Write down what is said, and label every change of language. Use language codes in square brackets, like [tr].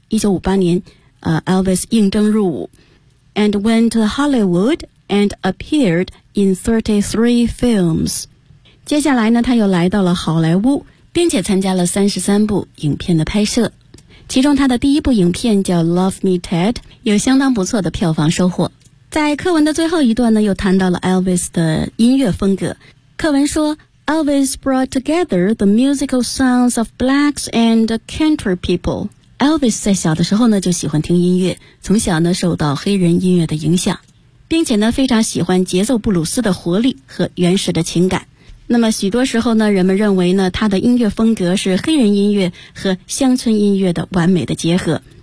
[en] 1958年、Elvis [zh] 应征入伍 [en] and went to Hollywood and appeared in 33 films. [zh] 接下来呢，他又来到了好莱坞，并且参加了33部影片的拍摄，其中他的第一部影片叫 Love Me Ted, 有相当不错的票房收获。在课文的最后一段呢，又谈到了 Elvis 的音乐风格。课文说 , [en] Elvis brought together the musical sounds of blacks and country people. [zh] Elvis 在小的时候呢，就喜欢听音乐，从小呢，受到黑人音乐的影响，并且呢，非常喜欢节奏布鲁斯的活力和原始的情感。那么许多时候呢，人们认为呢，他的音乐风格是黑人音乐和乡村音乐的完美的结合。